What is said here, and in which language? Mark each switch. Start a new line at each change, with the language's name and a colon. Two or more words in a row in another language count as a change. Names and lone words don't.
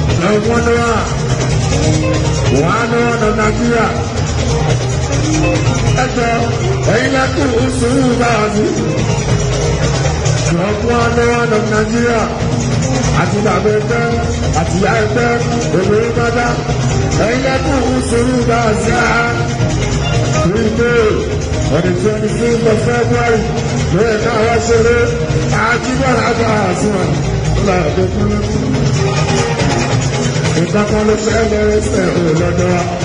Yoruba: Ẹ̀wọ̀n ni wà. Wà á ní ọ̀nà Nàìjíríà. Ẹ jọ, ẹ̀yin lẹ́kùn sùúrù bá a ní. Ẹ̀wọ̀n ni ọ̀nà Nàìjíríà. Àti bàbá ẹgbẹ́, àti ìyá ẹgbẹ́, obìnrin bàbá. Ẹ̀yin lẹ́kùn sùúrù bá a sí a.
English: Three days, on the twenty-fifth of February,
Yoruba: ló yẹ ká wá ṣeré. Àjíbọ̀lá bá a sùn à. Ó lọ àdókòwò. Nǹkan kan ló ṣẹlẹ̀ ẹsẹ̀ ò lọ́dọ̀ wa.